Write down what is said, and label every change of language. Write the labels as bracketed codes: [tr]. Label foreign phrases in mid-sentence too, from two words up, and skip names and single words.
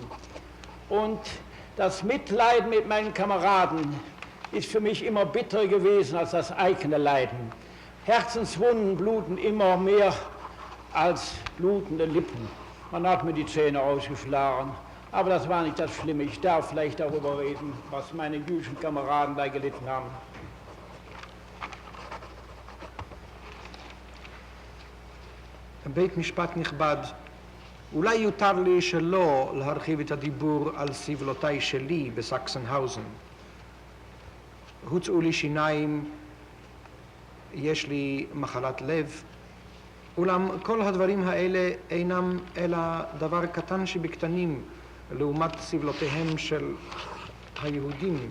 [de] Und das Mitleiden mit meinen Kameraden ist für mich immer bitterer gewesen als das eigene Leiden. Herzenswunden bluten immer mehr als blutende Lippen. Man hat mir die Zähne ausgeschlagen, aber das war nicht das Schlimme. Ich darf vielleicht darüber reden, was meine jüdischen Kameraden da gelitten haben. [he] בית משפט נכבד, אולי יותר לי שלא להרחיב את הדיבור על סבלותיי שלי בסקסנהאוזן. הוצאו לי שיניים, יש לי מחלת לב, אולם כל הדברים האלה אינם אלא דבר קטן שבקטנים לעומת סבלותיהם של היהודים.